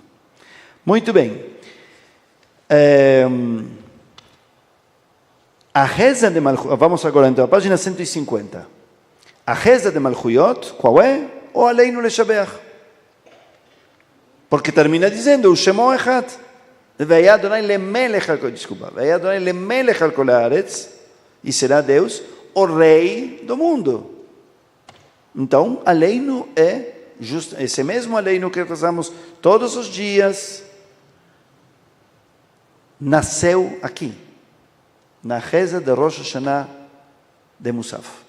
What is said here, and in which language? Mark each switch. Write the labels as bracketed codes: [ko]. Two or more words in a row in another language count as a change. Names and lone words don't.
[pt] Muito bem. A reza de Malchuyot, vamos agora então, a página 150. A reza de Malchuyot, qual é? [he] O עלינו לשבח. [pt] Porque termina dizendo, o [he] שמו אחד. והיה אדוני למלך על כל, desculpa, והיה אדוני למלך על כל הארץ, [pt] e será Deus o rei do mundo. Então, Aleinu é esse mesmo Aleinu que rezamos todos os dias, nasceu aqui, na reza de Rosh Hashanah de Musaf.